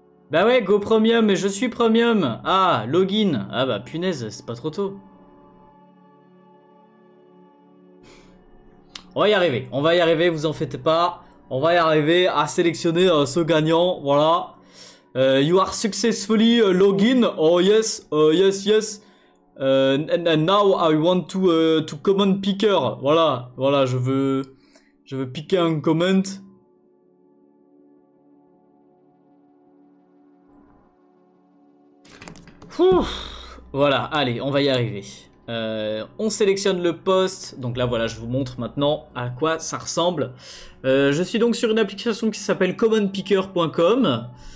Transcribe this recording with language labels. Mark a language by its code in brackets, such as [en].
[fr] Bah ouais, go premium, mais je suis premium. Ah, login. Ah bah punaise, c'est pas trop tôt. On va y arriver, vous en faites pas. On va y arriver à sélectionner ce gagnant, voilà. [en] You are successfully login. Oh yes, yes. And now I want to comment picker. [fr] Voilà, je veux piquer un comment. Voilà, allez, on va y arriver. On sélectionne le post. Donc là, voilà, je vous montre maintenant à quoi ça ressemble. Je suis donc sur une application qui s'appelle commonpicker.com.